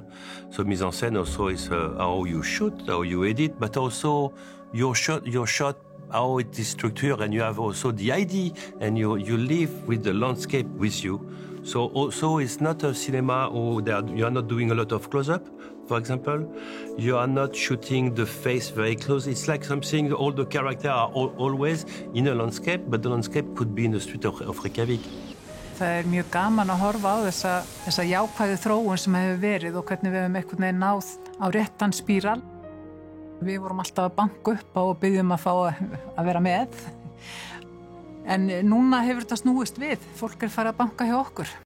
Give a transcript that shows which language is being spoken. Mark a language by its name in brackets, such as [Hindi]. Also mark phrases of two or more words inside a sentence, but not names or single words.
[English] So mise en scène also is how you shoot, how you edit, but also your shot, how it is structured, and you have also the idea, and you live with the landscape with you. So also it's not a cinema you are not doing a lot of close-up. for example, you are not shooting the face very close. It's like something, all the characters are always in a landscape, but the landscape could be in the street of Reykjavik. [Icelandic] Það mjög gaman að horfa á þessa jákvæðu þróun sem hefur verið og hvernig við hefum einhvern veginn náð á réttan spíral. Við vorum alltaf að banka upp á og byggjum að fá að vera með. En núna hefur þetta snúist við. Fólk farið að banka hjá okkur.